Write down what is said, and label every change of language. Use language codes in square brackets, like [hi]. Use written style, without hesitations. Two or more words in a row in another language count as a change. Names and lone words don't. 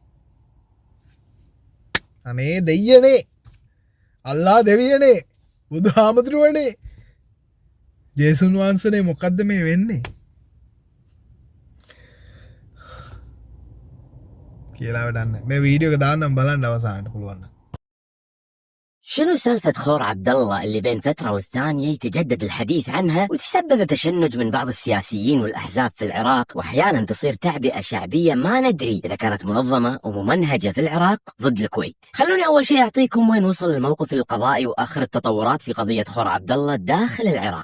[si] අනේ දෙයියනේ අල්ලා දෙවියනේ බුදුහාමුදුරුවනේ ජේසුන් වහන්සේනේ මොකද්ද මේ වෙන්නේ කියලා වැඩන්නේ මේ වීඩියෝ එක දාන්නම් බලන්න අවසානට පුළුවන් [ar] شنو سالفة خور عبد الله اللي بين فترة والثانية يتجدد الحديث عنها وتسبب تشنج من بعض السياسيين والأحزاب في العراق وأحيانا تصير تعبئة شعبية ما ندري إذا كانت منظمة وممنهجة في العراق ضد الكويت. خلوني أول شيء أعطيكم وين وصل الموقف القضائي وآخر التطورات في قضية خور عبد الله داخل العراق.